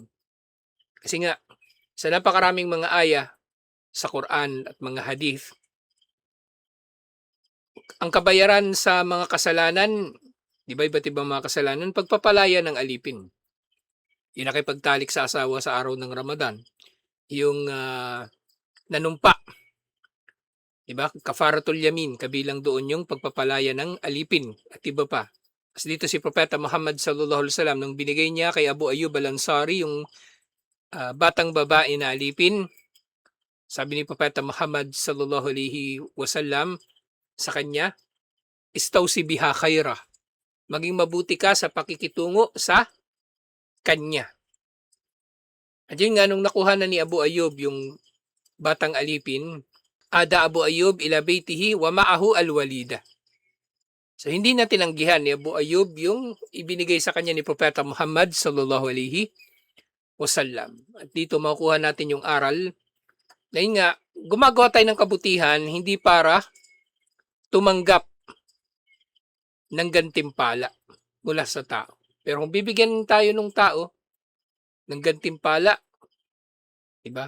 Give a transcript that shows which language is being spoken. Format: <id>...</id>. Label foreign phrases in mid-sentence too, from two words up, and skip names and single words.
<tl>Kasi nga, sa napakaraming mga aya sa Quran at mga hadith, ang kabayaran sa mga kasalanan, di ba iba't ibang mga kasalanan, pagpapalaya ng alipin. Yung nakipagtalik sa asawa sa araw ng Ramadan, yung nanumpa, di ba?</tl> <ar>كفارة اليمين,</ar> <tl>kabilang doon yung pagpapalaya ng alipin at iba pa. Kasi dito si Propeta Muhammad</tl> <ar>صلى الله عليه وسلم</ar> <tl>nung binigay niya kay Abu Ayyub al-Ansari yung batang babae na alipin, sabi ni Propeta Muhammad</tl> <ar>صلى الله عليه وسلم</ar> <tl>sa kanya,</tl> <ar>استوص بها خيرا.</ar> <tl>Maging mabuti ka sa pakikitungo sa kanya. At yun nga, nung nakuha na ni Abu Ayyub yung batang alipin,</tl> <ar>عاد أبو أيوب إلى بيته ومعه الوليدة.</ar> <tl>So hindi na tinanggihan ni Abu Ayyub yung ibinigay sa kanya ni Propeta Muhammad</tl> <ar>صلى الله عليه وسلم.</ar> <tl>At dito makukuha natin yung aral na yun nga, gumagawa tayo ng kabutihan hindi para tumanggap ng gantimpala mula sa tao. Pero kung bibigyan tayo ng tao ng gantimpala, diba?</tl>